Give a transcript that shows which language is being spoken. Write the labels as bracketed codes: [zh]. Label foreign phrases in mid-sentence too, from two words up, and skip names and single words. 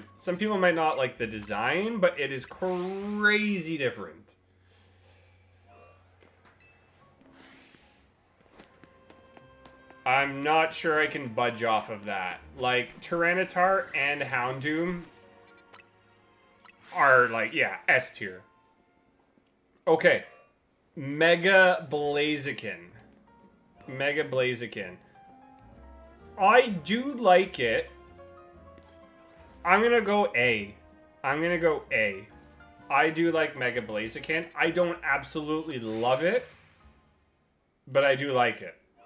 [en] Some people might not like the design, but it is crazy different. I'm not sure I can budge off of that. Like, Tyranitar and Houndoom are, like, yeah, S tier. Okay. Mega Blaziken. Mega Blaziken. I do like it. I'm gonna go A. I'm gonna go A. I do like Mega Blaziken. I don't absolutely love it, but I do like it.